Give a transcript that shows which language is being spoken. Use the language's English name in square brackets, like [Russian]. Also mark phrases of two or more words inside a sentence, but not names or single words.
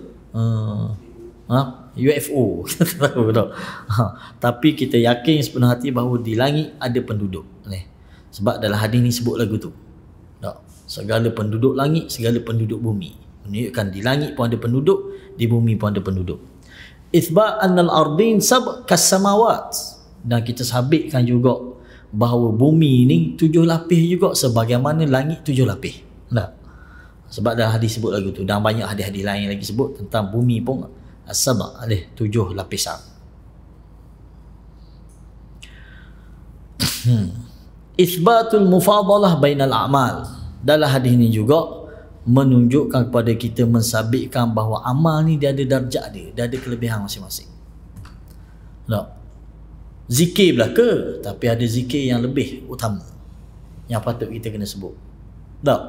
[Malay] UFO. Kita tahu tak? Tapi kita yakin sepenuh hati bahawa di langit ada penduduk. Sebab dalam hadis ni sebut lagu tu. Tak? Segala penduduk langit, segala penduduk bumi. Menunjukkan di langit pun ada penduduk, di bumi pun ada penduduk. [Arabic] إثبات أن الأرض سبع كالسماوات. [Malay] Dan kita sabitkan juga bahawa bumi ni 7 lapis juga sebagaimana langit 7 lapis. Tak? Sebab dalam hadis sebut lagu tu. Dan banyak hadis-hadis lain lagi sebut tentang bumi pun as-sab' ada 7 lapisan. [Arabic] إثبات المفاضلة بين الأعمال. [Malay] Dalam hadis ni juga menunjukkan kepada kita, mensabitkan bahawa amal ni dia ada darjat dia ada kelebihan masing-masing. Tak? Zikir belaka, tapi ada zikir yang lebih utama yang patut kita kena sebut. Tak?